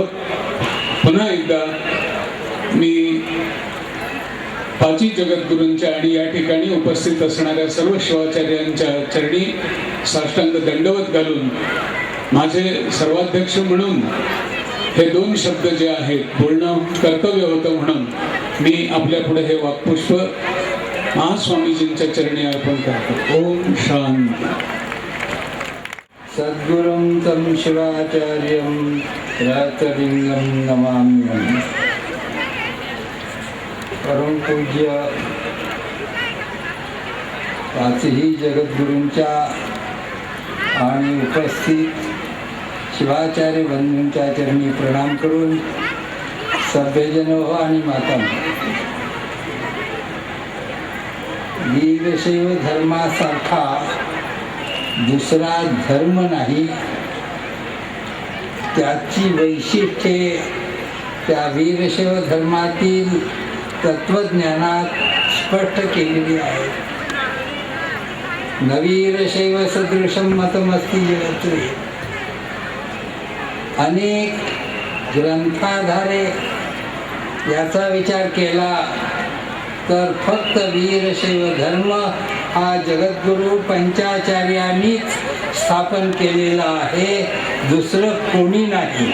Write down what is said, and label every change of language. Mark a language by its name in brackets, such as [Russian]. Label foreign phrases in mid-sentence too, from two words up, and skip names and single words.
[Marathi] पुन्हा एकदा मी पाची जगद्गुरूंच्या आणि या ठिकाणी उपस्थित असणाऱ्या सर्व शिवाचार्यांच्या चरणी साष्टांग दंडवत घालून माझे सर्वाध्यक्ष म्हणून हे 2 शब्द जे आहेत बोलणं कर्तव्य होतं म्हणून मी आपल्या पुढे हे वाक्पुष्प महास्वामीजींच्या चरणी अर्पण करतो. [Sanskrit] ओम शांती. सद्गुरुं तं शिवाचार्यं रातलिंगं नमाम्यहम्. [Marathi] परमपूज्य पाचही जगद्गुरूंच्या आणि उपस्थित शिवाचार्य बंधूंच्या चरणी प्रणाम करून सभ्यजन हो आणि माता वीरशैव धर्मासारखा दुसरा धर्म नाही. त्याची वैशिष्ट्ये त्या वीरशैव धर्मातील तत्वज्ञानात स्पष्ट केलेली आहे. [Sanskrit] नवीरशैव सदृशं मतमस्ति जगत्रे. [Marathi] अनेक ग्रंथाधारे याचा विचार केला तर फक्त वीरशैव धर्म हा जगद्गुरू पंचाचार्यांनीच स्थापन केलेला आहे, दुसरं कोणी नाही.